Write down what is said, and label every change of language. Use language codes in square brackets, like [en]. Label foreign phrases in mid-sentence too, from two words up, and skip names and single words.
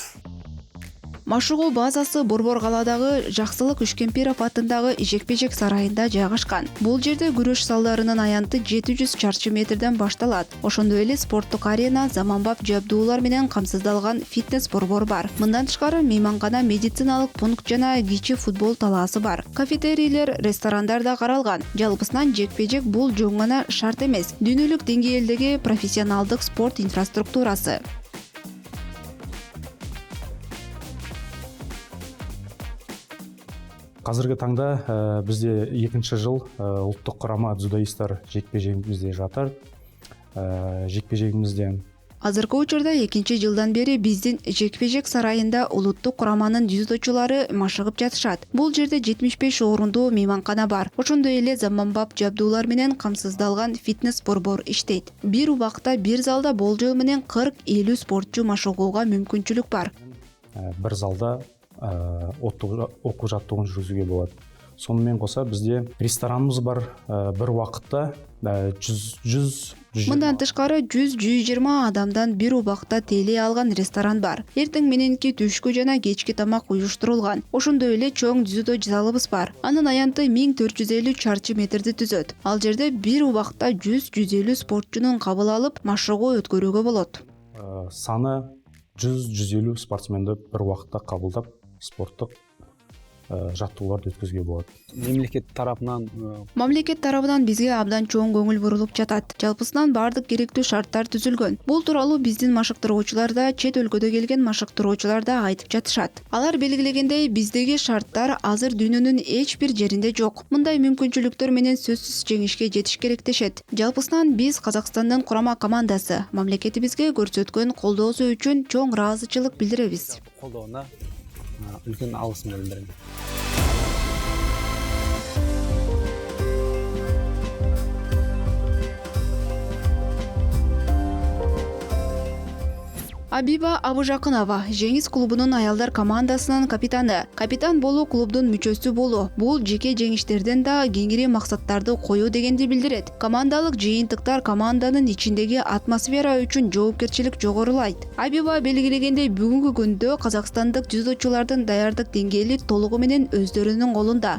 [ky] Машыгуу базасы Борбор калаадагы Жаксылык Үшкемпиров атындагы жекпе-жек сарайында жайгашкан. Бул жерде күрөш салдарынын аянты 700 чарчы метрден башталат. Ошондой эле спорттук арена, заманбап жабдуулар менен камсыздалган фитнес борбор бар. Мындан тышкары мейманкана, медициналык пункт жана кичи футбол талаасы бар. Кафетерийлер, ресторандар да каралган. Жалпысынан жекпе-жек бул жөн гана шарт эмес. Дүйнөлүк деңгээлдеги профессионалдык спорт инфраструктурасы. [kk] Қазіргі таңда бізде екінші жыл ұлттық құрама дзюдоисттар жекпе-жегімізде жатыр. Жекпе-жегімізден [ky] Азыркы учурда 2-жылдан бери биздин жекпе-жек сарайында улуттук кураманын дзюдочулары машыгып жатышат. Бул жерде 75 орундуу мейманкана бар. Ошондой эле заманбап жабдуулар менен камсыздалган фитнес борбор иштейт. Бир убакта бир залда болжол менен 40-50 спортчу машыгууга мүмкүнчүлүк бар. [kk] Бір залда окуу жаттығуын жүргізуге болады. Сонымен қоса бізде ресторанымыз бар. Бір уақытта 100 [ky] Мындан тышкары 100-120 адамдан бир убакта тейлей алган ресторан бар. Эртең мененки түшкү жана кечки тамак уюштурулган. Ошондой эле чоң дзюдо залыбыз бар. Анын аянты 1450 чарчы метрди түзөт. Ал жерде бир убакта 100-150 спортчунун кабыл алып, машыгуу өткөрүүгө болот. [kk] Саны 100-150 спортсменди бір уақытта қабылдап, спорттық жаттығуларды өткізуге болады. Мемлекет тарапынан [ky] Мамлекет тарабынан бизге абдан чоң көңүл бурулуп жатат. Жалпысынан бардык керектүү шарттар түзүлгөн. Бул тууралуу биздин машыктыруучулар да, чет өлкөдө келген машыктыруучулар да айтып жатышат. Алар белгилегендей, биздеги шарттар азыр дүйнөнүн эч бир жеринде жок. Мындай мүмкүнчүлүктөр менен сөзсүз жеңишке жетиш керек дешет. Жалпысынан биз Казакстандын курама командасы мамлекетибизге көрсөткөн колдоосу үчүн чоң ыраазычылык билдиребиз. [kk] колдооына үлкен алғысымды білдіремін. [ky] Абиба Абужакынова Жеңис клубунун аялдар командасынын капитаны. Капитан болуу клубдун мүчөсү болуу. Бул жеке жеңиштерден да кеңири максаттарды коюу дегенди билдирет. Командалык жыйынтыктар команданын ичиндеги атмосфера үчүн жоопкерчилик жогорулайт. Абиба белгилегендей, бүгүнкү күндө казакстандык дзюдочулардын даярдык деңгээли толугу менен өздөрүнүн колунда.